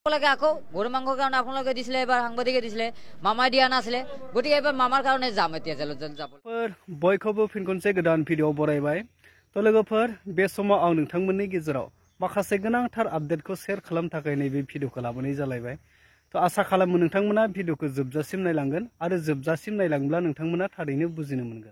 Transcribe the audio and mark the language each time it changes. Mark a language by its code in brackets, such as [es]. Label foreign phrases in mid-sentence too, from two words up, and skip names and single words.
[as] লাগে আকৌ গৰু মাংসৰ কাৰণে আপোনালোকে দিছিলে, এবাৰ সাংবাদিকে দিছিলে, মামাই দিয়া নাছিলে, গতিকে এবাৰ মামাৰ কাৰণে যাম এতিয়া জেলত যাব। [brx] बयखौबो फिन खनसे गोदान भिडिअ बरायबाय। तो लोगोफोर बे समाव आं नोंथांमोननि गेजेराव माखासे गोनांथार आपडेटखौ शेयार खालामनो थाखाय नैबे भिडिअखौ लाबोनाय जालायबाय। तो आसा खालामो नोंथांमोना भिडिअखौ जोबजासिम नायलांगोन आरो जोबजासिम नायलांब्ला नोंथांमोना थारैनो बुजिनो मोनगोन।